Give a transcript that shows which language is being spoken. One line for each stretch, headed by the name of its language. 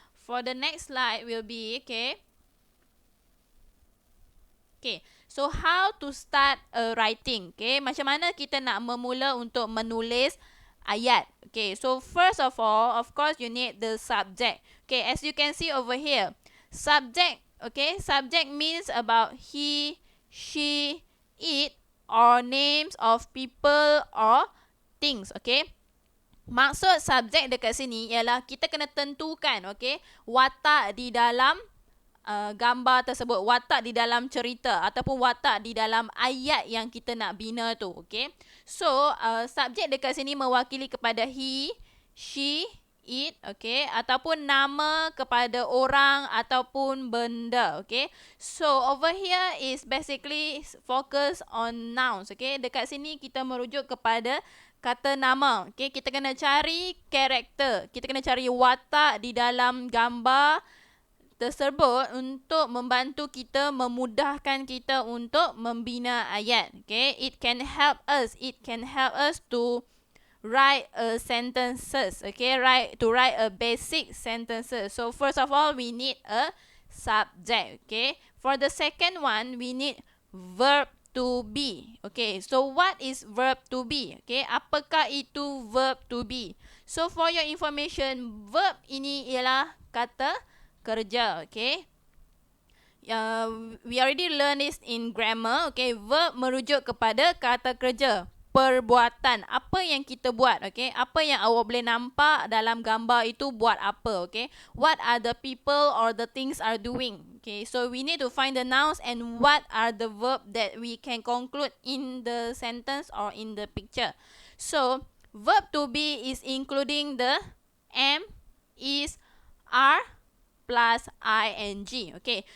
English: For the next slide will be, okay, so how to start a writing, okay,
Malay: macam mana kita nak memula untuk menulis ayat.
English: Okay, so first of all, of course you need the subject. Okay, as you can see over here, subject, okay, subject means about he, she, it, or names of people or things, okay.
Malay: Maksud subjek dekat sini ialah kita kena tentukan, okay, watak di dalam gambar tersebut, watak di dalam cerita ataupun watak di dalam ayat yang kita nak bina tu, okay. So subjek dekat sini mewakili kepada he, she, it, okay, ataupun nama kepada orang ataupun benda, okay.
English: So over here is basically focus on nouns, okay.
Malay: Dekat sini kita merujuk kepada kata nama, okay. Kita kena cari karakter, kita kena cari watak di dalam gambar tersebut untuk membantu kita, memudahkan kita untuk membina ayat, okay.
English: It can help us to write sentences, okay, to write a basic sentences. So first of all, we need a subject, okay. For the second one, we need verb to be, okay. So what is verb to be, okay?
Malay: Apakah itu verb to be?
English: So for your information,
Malay: verb ini ialah kata kerja, okay.
English: We already learned this in grammar, okay.
Malay: Verb merujuk kepada kata kerja, perbuatan, apa yang kita buat, okay. Apa yang awak boleh nampak dalam gambar itu buat apa, okay.
English: What are the people or the things are doing, okay. So we need to find the nouns and what are the verb that we can conclude in the sentence or in the picture. So verb to be is including the am, is, are plus ing, okay.